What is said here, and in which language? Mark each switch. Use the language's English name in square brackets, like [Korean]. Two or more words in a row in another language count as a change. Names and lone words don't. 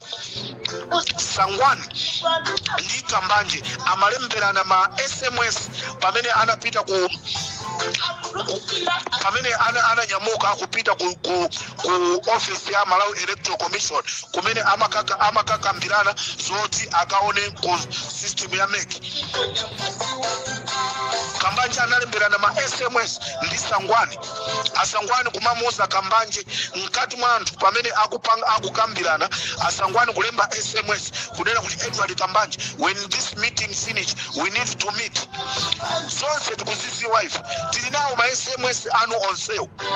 [Nyanja] Sangwani ndi Kambanje amalemberana ma SMS pamene anapita ku pamene ananyamuka kupita ku office ya Malawi Electoral Commission kumene amakakambirana zoti akaone ku system ya MEC. Kambanje analemberana ma SMS ndi Sangwani. Asangwani kumamuza Kambanje mkati mwa anthu pamene akukambirana Asangwani kulemba SMS kunena kuti Edward Kambanje, [English] when this meeting finish we need to meet. [Nyanja] Zonse tikuziziwa ife tili nawo ma SMS anu onsewo.